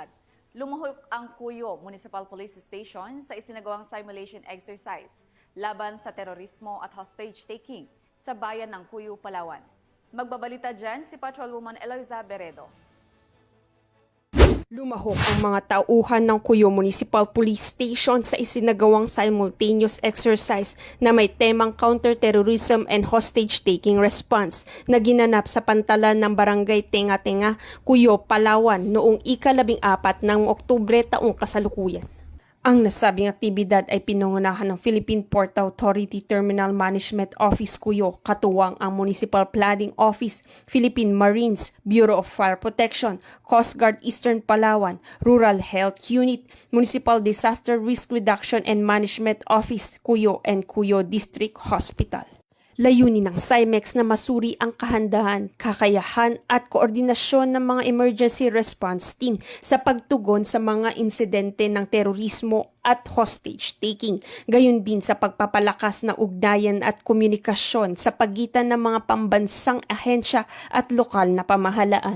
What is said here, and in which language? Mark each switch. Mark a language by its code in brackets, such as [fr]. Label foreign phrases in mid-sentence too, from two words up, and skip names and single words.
[tl] Lumuhok ang Cuyo Municipal Police Station sa isinagawang [en] simulation exercise [tl] laban sa terorismo at hostage-taking sa bayan ng Cuyo, Palawan. Magbabalita dyan si Patrolwoman Eloisa Beredo. Lumahok ang mga tauhan ng Cuyo Municipal Police Station sa isinagawang [en] simultaneous exercise [tl] na may temang [en] counter-terrorism and hostage-taking response [tl] na ginanap sa pantalan ng Barangay Tenga-Tenga, Cuyo, Palawan noong ika-14 ng Oktubre taong kasalukuyan. Ang nasabing aktibidad ay pinangunahan ng Philippine Port Authority Terminal Management Office Cuyo, katuwang ang Municipal Planning Office, Philippine Marines, Bureau of Fire Protection, Coast Guard Eastern Palawan, Rural Health Unit, Municipal Disaster Risk Reduction and Management Office, Cuyo and Cuyo District Hospital. Layunin ng CIMEX na masuri ang kahandaan, kakayahan at koordinasyon ng mga [en] emergency response team [tl] sa pagtugon sa mga insidente ng terorismo at hostage-taking, gayon din sa pagpapalakas ng ugnayan at komunikasyon sa pagitan ng mga pambansang ahensya at lokal na pamahalaan.